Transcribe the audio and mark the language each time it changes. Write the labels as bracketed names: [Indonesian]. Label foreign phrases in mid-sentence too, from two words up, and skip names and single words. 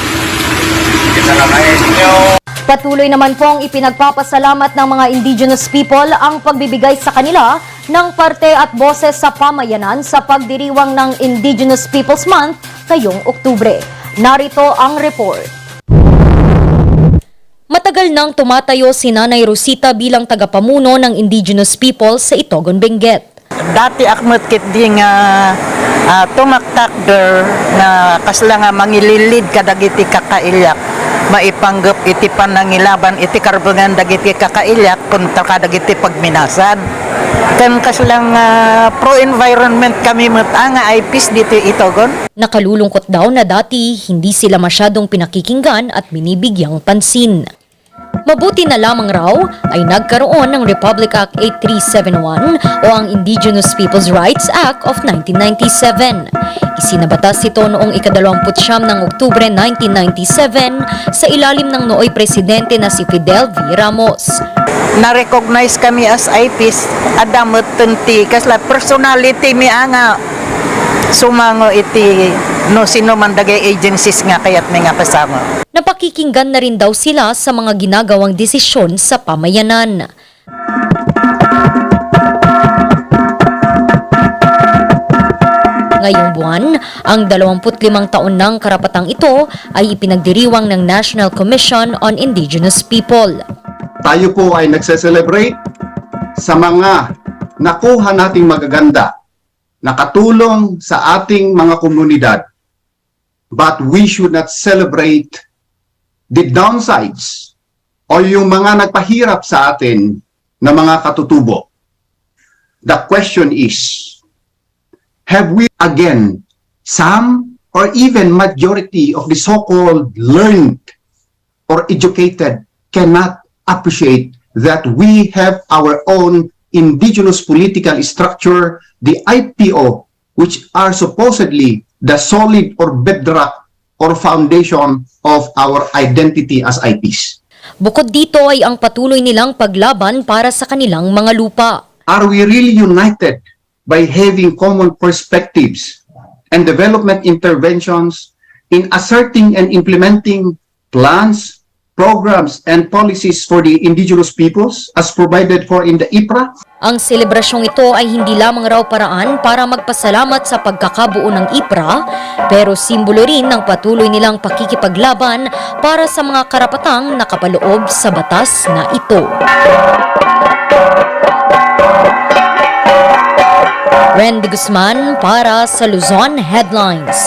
[Filipino] Patuloy naman pong ipinagpapasalamat ng mga [English] indigenous people [Filipino] ang pagbibigay sa kanila ng parte at boses sa pamayanan sa pagdiriwang ng Indigenous Peoples Month ngayong Oktubre. Narito ang report. Matagal nang tumatayo si Nanay Rosita bilang tagapamuno ng [English] indigenous people [Filipino] sa Itogon, Benguet. [Iloko] Dati akmat kit di nga tumaktakder na kasla nga mangililid kadagiti kakailyak maipanggap iti panangilaban iti karbongan dagiti kakailyak kunta kadagiti pagminasan. Kan kaslang pro-environment kami nga ay peace dito Itogon. [Filipino] Nakalulungkot daw na dati hindi sila masyadong pinakikinggan at binibigyang pansin. Mabuti na lamang raw ay nagkaroon ng Republic Act 8371 o ang Indigenous Peoples' Rights Act of 1997. Isinabatas ito noong ika-29 ng Oktubre 1997 sa ilalim ng nooy presidente na si Fidel V. Ramos. [Iloko] Na-recognize kami [English] as IPs [Iloko] adamot tunti kasla personality mi nga sumango iti no sino man dagay agencies nga kayat may nga kasama. [Filipino] Napakikinggan na rin daw sila sa mga ginagawang desisyon sa pamayanan. Ngayong buwan, ang 25 taon ng karapatang ito ay ipinagdiriwang ng National Commission on Indigenous People. Tayo po ay nagse-celebrate sa mga nakuha nating magaganda, nakatulong sa ating mga komunidad. [English] But we should not celebrate the downsides [Filipino] o yung mga nagpahirap sa atin na mga katutubo. [English] The question is, have we again, some or even majority of the so-called learned or educated cannot appreciate that we have our own indigenous political structure, the IPO, which are supposedly the solid or bedrock or foundation of our identity as IPs. [Filipino] Bukod dito ay ang patuloy nilang paglaban para sa kanilang mga lupa. [English] Are we really united by having common perspectives and development interventions in asserting and implementing plans, programs, and policies for the indigenous peoples as provided for in the IPRA? [Filipino] Ang selebrasyong ito ay hindi lamang raw paraan para magpasalamat sa pagkakabuo ng IPRA, pero simbolo rin ng patuloy nilang pakikipaglaban para sa mga karapatang nakapaloob sa batas na ito. Randy Guzman para sa Luzon Headlines.